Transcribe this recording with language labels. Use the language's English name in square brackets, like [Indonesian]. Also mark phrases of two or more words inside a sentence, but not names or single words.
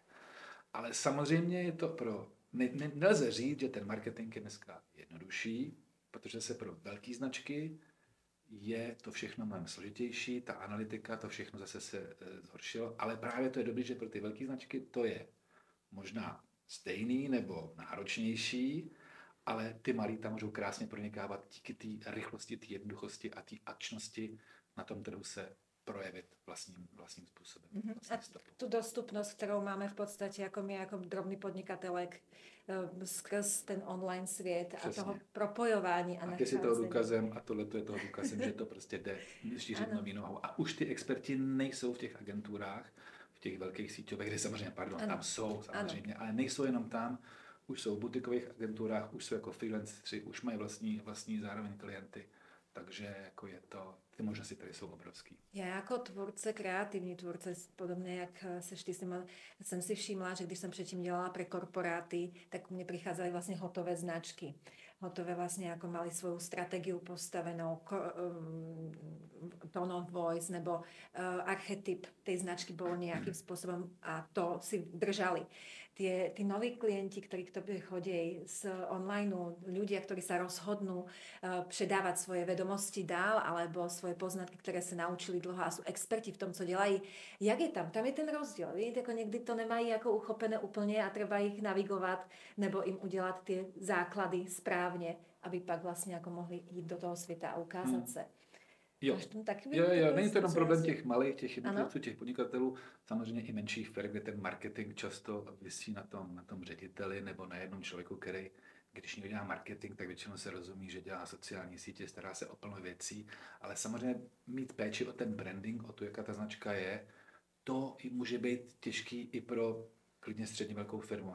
[Czech] Ale samozřejmě je to nelze říct, že ten marketing je dneska jednodušší, protože se pro velké značky je to všechno mnohem složitější, ta analytika, to všechno zase se zhoršilo, ale právě to je dobré, že pro ty velké značky to je možná stejný nebo náročnější, ale ty malí tam můžou krásně pronikávat díky té rychlosti, té jednoduchosti a té akčnosti na tom trhu se projevit vlastním způsobem. A tu dostupnost, kterou máme v podstatě jako my, jako drobný podnikatelek, skrz ten online svět. Přesně. A toho propojování a nacházení. A ty si toho důkazem a tohle je toho důkazem, že to prostě jde šířit nový know-how. A už ty experti nejsou v těch agenturách, v těch velkých síťových, kde samozřejmě, tam jsou samozřejmě, ale nejsou jenom tam, už jsou v butikových agenturách, už jsou jako freelanceri, už mají vlastní zároveň klienty. Takže jako je to, ty možnosti tady jsou obrovský. Já jako tvůrce, kreativní tvůrce, podobně jak seš ty, jsem si všimla, že když jsem předtím dělala pre korporáty, tak mně přicházely vlastně hotové značky. Hotové vlastně jako [Slovak] mali svoju strategii postavenou, [English] tone of voice [Slovak] nebo archetyp tej značky bol nejakým spôsobom a to si držali. Tí noví klienti, ktorí k tobě chodí z online, ľudia, ktorí sa rozhodnú předávať svoje vedomosti dál alebo svoje poznatky, ktoré sa naučili dlho a sú experti v tom, [Czech] co dělají. Jak je tam? Tam je ten rozdíl. Víte, jako někdy to nemají jako uchopené úplně a [Slovak] treba ich navigovat [Czech] nebo im udělat ty základy správně, aby pak vlastně jako mohli jít do toho světa a ukázat se. Jo, není to jenom problém těch malých, těch jednotlivců, těch podnikatelů, samozřejmě i menších firm, kde ten marketing často visí na tom řediteli nebo na jednom člověku, který, když někdo dělá marketing, tak většinou se rozumí, že dělá sociální sítě, stará se o plno věcí, ale samozřejmě mít péči o ten branding, o to, jaká ta značka je, to může být těžký i pro klidně středně velkou firmu.